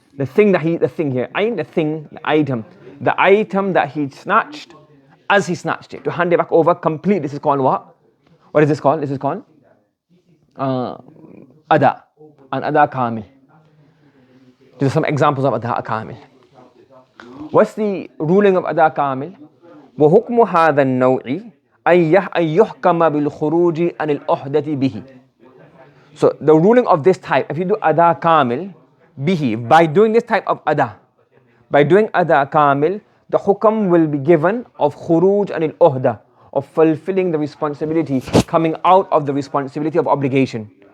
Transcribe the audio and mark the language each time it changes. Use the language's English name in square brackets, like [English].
[English] The thing here, ayn, the item that he snatched, as he snatched it. To hand it back over complete, this is called what? What is this called? This is called adāء and adāء kamil. These are some examples of adāء kamil. What's the ruling of adāء kamil? [Arabic] وحكم هذا النوع أن يحكم بالخروج عن الأحدة به. [English] So the ruling of this type, if you do ada kamil bihi, by doing this type of ada, by doing ada kamil, the hukam will be given of khuruj anil uhda, of fulfilling the responsibility, coming out of the responsibility of obligation.